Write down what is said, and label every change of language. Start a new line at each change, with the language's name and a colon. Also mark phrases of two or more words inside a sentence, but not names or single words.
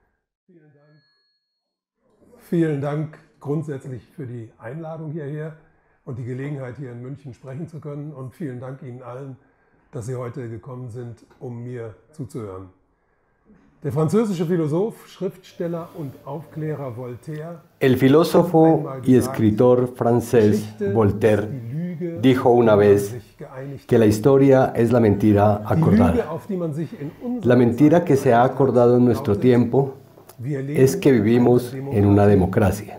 German: Vielen Dank grundsätzlich für die Einladung hierher und die Gelegenheit, hier in München sprechen zu können. Und vielen Dank Ihnen allen, dass Sie heute gekommen sind, um mir zuzuhören. Der französische Philosoph, Schriftsteller und Aufklärer Voltaire.
Spanish: El filósofo y escritor francés Voltaire dijo una vez que la historia es la mentira acordada. La mentira que se ha acordado en nuestro tiempo es que vivimos en una democracia.